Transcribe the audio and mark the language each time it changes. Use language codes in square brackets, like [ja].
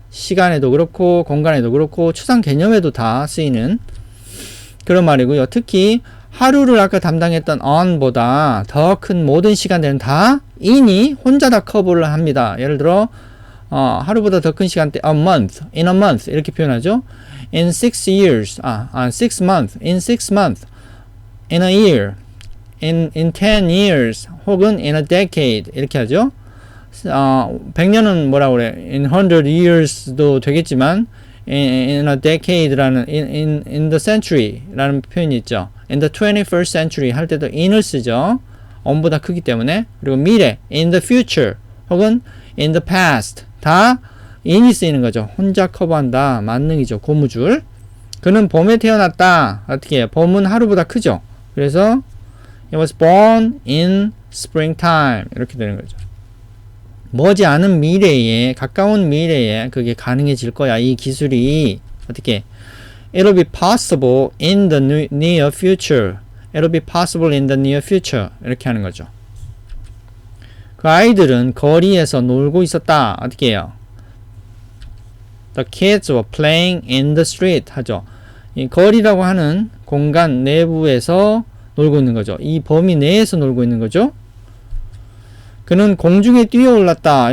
[ko] 시간에도 그렇고 공간에도 그렇고 추상 개념에도 다 쓰이는 그런 말이고요. 특히 하루를 아까 담당했던 on보다 더 큰 모든 시간대는 다 in이 혼자 다 커버를 합니다. 예를 들어 하루보다 더 큰 시간대 [en] a month, in a month [ko] 이렇게 표현하죠. [en] in 6 years, 6 months, in 6 months, in a year, in 10 years 혹은 in a decade [ko] 이렇게 하죠. 100년은 뭐라 그래? [en] in 100 years도 되겠지만 in a decade라는 in the century라는 [ko] 표현이 있죠. [en] in the 21st century [ko] 할 때도 in을 쓰죠. on보다 크기 때문에. 그리고 미래 [en] in the future [ko] 혹은 [en] in the past [ko] 다 in이 쓰이는 거죠. 혼자 커버한다. 만능이죠. 고무줄. 그는 봄에 태어났다. 어떻게 해요? 봄은 하루보다 크죠. [en] 그래서 he was born in springtime [ko] 이렇게 되는 거죠. 머지않은 미래에 가까운 미래에 그게 가능해질 거야. 이 기술이 어떻게 [en] It'll be possible in the near future. It'll be possible in the near future. [ko] 이렇게 하는 거죠. 그 아이들은 거리에서 놀고 있었다. 어떻게 해요? [en] The kids were playing in the street [ko] 하죠. 이 거리라고 하는 공간 내부에서 놀고 있는 거죠. 이 범위 내에서 놀고 있는 거죠. 그는 공중에 뛰어올랐다.